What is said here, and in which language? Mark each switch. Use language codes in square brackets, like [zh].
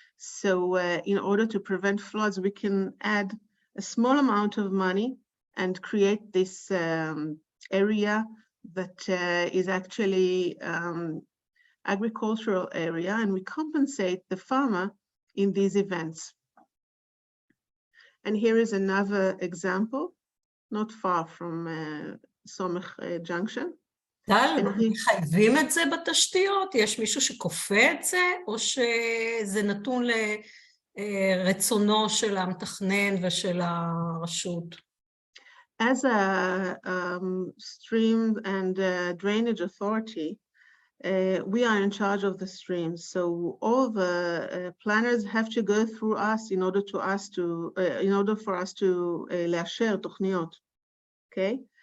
[en] So in order to prevent floods, we can add a small amount of money and create this area that is actually agricultural area, and we compensate the farmer in these events. And here is another example, not far from Somech Junction. [he] טל, מחייבים את זה בתשתיות? יש מישהו שכופה את זה, או שזה נתון לרצונו של המתכנן ושל הרשות? [en] As a stream and drainage authority, we are in charge of the streams. So all the planners have to go through us in order for us to [he] לאשר תוכניות. [en] Okay?